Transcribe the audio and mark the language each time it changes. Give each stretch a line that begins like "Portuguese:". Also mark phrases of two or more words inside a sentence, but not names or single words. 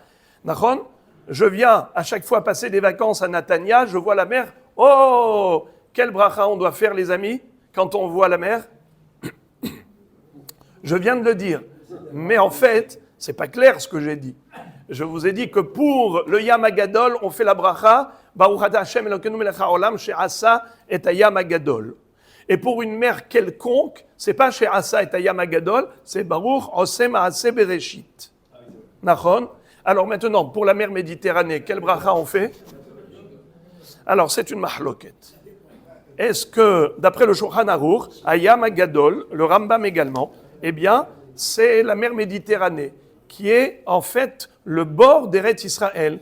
French: Nachon, je viens à chaque fois passer des vacances à Natania, je vois la mer. Oh, quelle bracha on doit faire, les amis, quand on voit la mer? Je viens de le dire, mais en fait, c'est pas clair ce que j'ai dit. Je vous ai dit que pour le
Hebrew: ים הגדול,
French: on fait la bracha,
Hebrew: ברוך אתה השם אלוקינו מלך העולם שעשה את ים הגדול.
French: Et pour une mer quelconque, c'est pas
Hebrew: שעשה את ים הגדול,
French: c'est
Hebrew: ברוך עושה מעשה בראשית.
French: Nachon. Alors maintenant, pour la mer Méditerranée, quelle bracha on fait? Alors c'est une mahloket. Est-ce que, d'après le Shulchan Aruch,
Hebrew: ים הגדול,
French: le Rambam également, eh bien, c'est la mer Méditerranée, qui est en fait le bord d'Eretz Israël.